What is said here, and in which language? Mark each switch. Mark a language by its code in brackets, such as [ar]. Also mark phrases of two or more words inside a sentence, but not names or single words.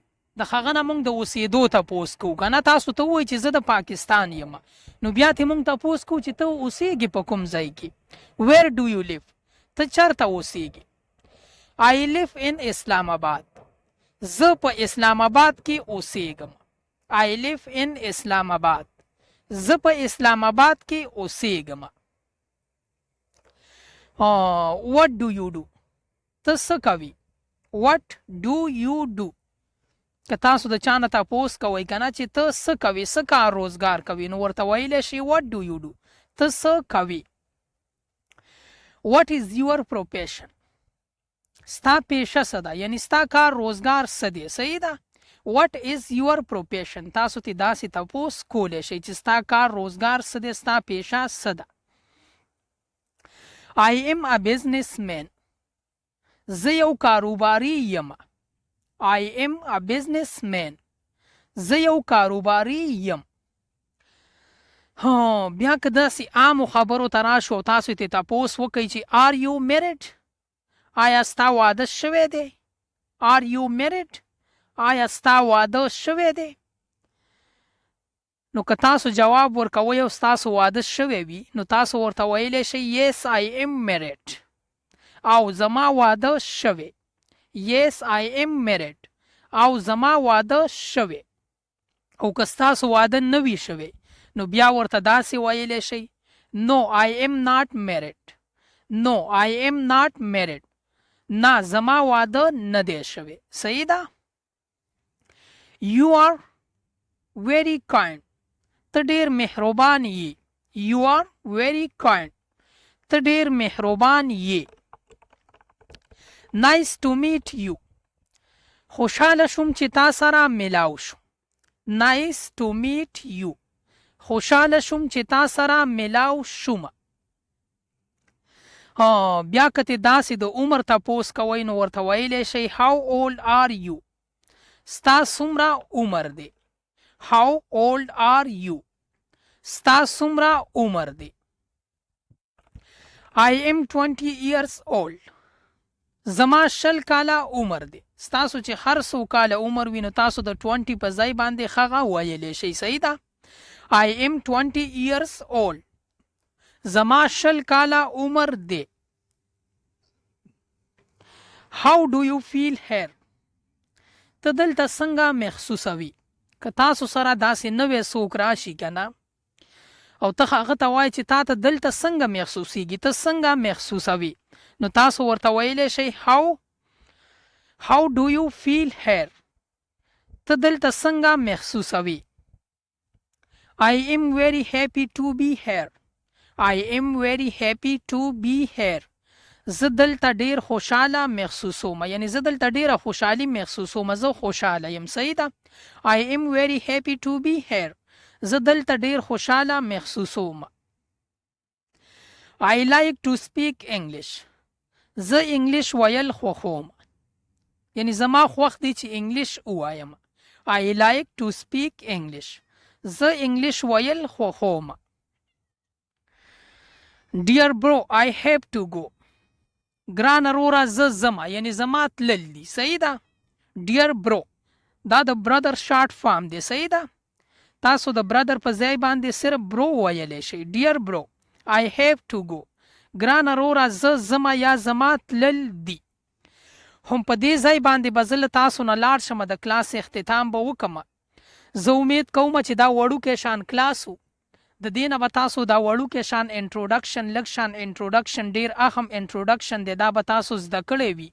[ps] د هغه نه مونږ د اوسېدو تپوس کوو که نه. تاسو ته ووایئ چې زه د پاکستان یم، نو بیا ترې مونږ تپوس کوو چې ته اوسیږي په کوم ځای کې. [en] where do you live, [ps] ته چېرته اوسیږي. [en] I live in Islamabad, [ps] زه په اسلام آباد کې اوسیږم. [en] I live in Islamabad, [ps] زه په اسلام آباد کې اوسیږم. [en] what do you do، [ps] ته څه کوي. [en] what do you do، [ps] که تاسو د چا نه تپوس کوئ که نه چې ته څه کوي، څه کار روزګار کوي، نو ورته ویلی شي [en] what do you do، [ps] ته څه کوي. [en] what is your profession، [ps] ستا پیشه څه ده، یعنی ستا کار روزګار څه دی. صحیح ده؟ [en] what is your profession، [ps] تاسو ته داسې تپوس کولی شئ چې ستا کار روزګار څه دی، ستا پیشه څه ده. [en] I am a businessman، [ps] زه یو کاروباري یم. [en] I am a businessman، [ps] زه یو کاروباري یم. بیا که داسې عامو خبرو ته راشو او تاسو ته تپوس وکئ چې [en] are you married، [ps] آیا ستا واده شوی دی. [en] are you married، [ps] آیا ستا واده شوی دی. نو که تاسو جواب ورکوئ او ستاسو واده شوی وي، نو تاسو ورته ویلی شئ [en] yes I am married، [ps] او زما واده شوی. [en] yes I am married، [ps] او زما واده شوی. او که ستاسو واده نه وي شوی، نو بیا ورته داسې ویلی شئ [en] no I am not married، no I am not married، [ps] نه زما واده نه دی شوی. صحیح ده؟ [en] you are very kind، [ps] ته ډیر مهربان یې. [en] you are very kind، [ps] ته ډیر مهربان یې. [en] nice to meet you، [ps] خوشحاله شوم چې تا سره ملاو شو. [en] nice to meet you، [ps] خوشحاله شوم چې تا سره ملاو شوم. بیا که ته داسې د عمر تپوس کوئ، نو ورته ویلی شئ [en] how old are you، [ps] ستا څومره عمر دی. [en] how old are you، [ps] ستا څومره عمر دی. [en] I am 20 years old، [ps] زما 20 کاله عمر دی. ستاسو چې هر څو کاله عمر وي، نو تاسو د 20 په ځای باندې هغه ویلی شئ. صحیح ده؟ [en] I am 20 years old، [ps] زما 20 کاله عمر دی. [en] how do you feel here، [ps] ته دلته څنګه محسوسوي. که تاسو سره داسې نوی څوک راشي که نه، او ته هغه ته وایې چې تا ته دلته څنګه محسوسیږي، ته څنګه محسوسوي، نو تاسو ورته ویلی شئ [en] how do you feel here، [ps] ته دلته څنګه محسوسوي؟ [en] I am very happy to be here. I am very happy to be here. [ps] زه دلته ډیر خوشاله محسوسوم، یعنی زه دلته ډیره خوشحالي محسوسوم، زه خوشاله یم. صحیح ده. [en] I am very happy to be here. [ps] زه دلته ډیر خوشاله محسوسوم. [en] I like to speak English. [ps] زه انګلیش ویل خوښوم، یعنی زما خوښ دی چې انګلیش ووایم. [en] I like to speak English. [ps] زه انګلیش ویل خوښوم. [en] Dear bro, I have to go. [ps] ګران وروره زه ځمه، یعنی زما تلل دي. صحیح ده. [en] Dear bro [ps] دا د برادر [en] short form [ps] دی. صحیح ده. تاسو د برادر په ځای باندې صرف برو ویلی شئ. [en] Dear bro, I have to go. [ps] ګران وروره زه ځمه یا زما تلل دي. هم په دې ځای باندې به زه له تاسو نه لاړ شم، د کلاس اختتام به وکړم. زه امید کوم چې دا وړوکی شان کلاس و، د دې نه به تاسو دا وړوکی شان انټروډکشن، لږ شان انټروډکشن، ډیر اهم انټروډکشن دی، دا به تاسو زده کړی وي.